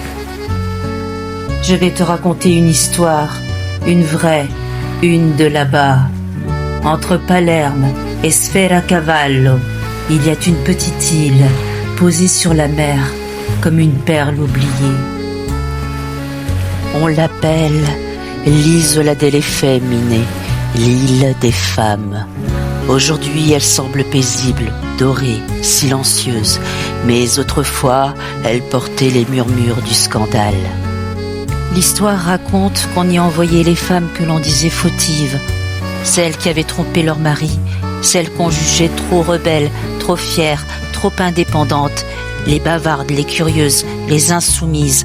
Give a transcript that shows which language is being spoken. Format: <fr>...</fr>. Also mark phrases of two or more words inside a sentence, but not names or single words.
<fr>Je vais te raconter une histoire, une vraie, une de là-bas. Entre Palerme et Sferacavallo, il y a une petite île posée sur la mer comme une perle oubliée. On l'appelle l'Isola delle Femmine, l'île des femmes. Aujourd'hui, elle semble paisible, dorée, silencieuse, mais autrefois, elle portait les murmures du scandale. L'histoire raconte qu'on y envoyait les femmes que l'on disait fautives, celles qui avaient trompé leur mari, celles qu'on jugeait trop rebelles, trop fières, trop indépendantes, les bavardes, les curieuses, les insoumises.</fr>